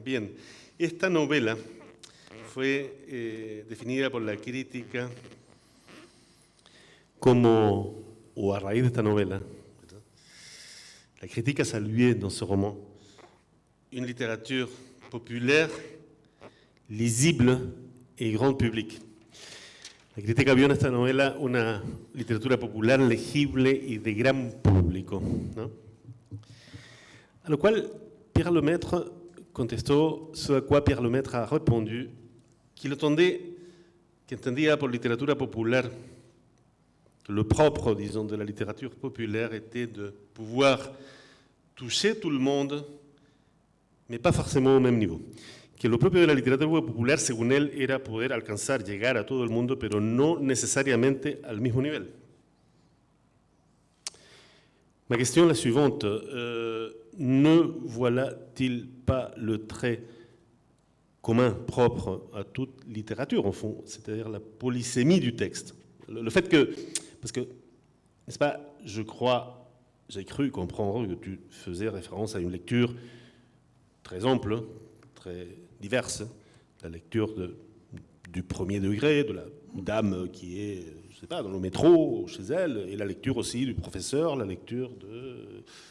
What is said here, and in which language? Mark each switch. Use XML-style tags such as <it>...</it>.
<es>Bien, esta novela fue definida por la crítica como, o a raíz de esta novela, ¿verdad?</es> <fr>La critique a salué dans ce roman une littérature populaire, lisible et grand public.</fr> <es>La crítica vio en esta novela una literatura popular, legible y de gran público, ¿no? A lo cual Pierre Lemaitre contestó,</es> <fr>ce à quoi Pierre Lemaitre a répondu qu'il</fr> <es>entendía por literatura popular,</es> <fr>le propre, disons, de la littérature populaire était de pouvoir toucher tout le monde, mais pas forcément au même niveau.</fr> <es>Que lo propio de la literatura popular, según él, era poder alcanzar, llegar a todo el mundo, pero no necesariamente al mismo nivel.</es> <fr>Ma question est la suivante. Ne voilà-t-il pas le trait commun, propre à toute littérature, en fond, c'est-à-dire la polysémie du texte? Le fait que, parce que, n'est-ce pas, j'ai cru comprendre que tu faisais référence à une lecture très ample, très diverse, la lecture du premier degré, de la dame qui est, je ne sais pas, dans le métro, chez elle, et la lecture aussi du professeur, la lecture de...</fr>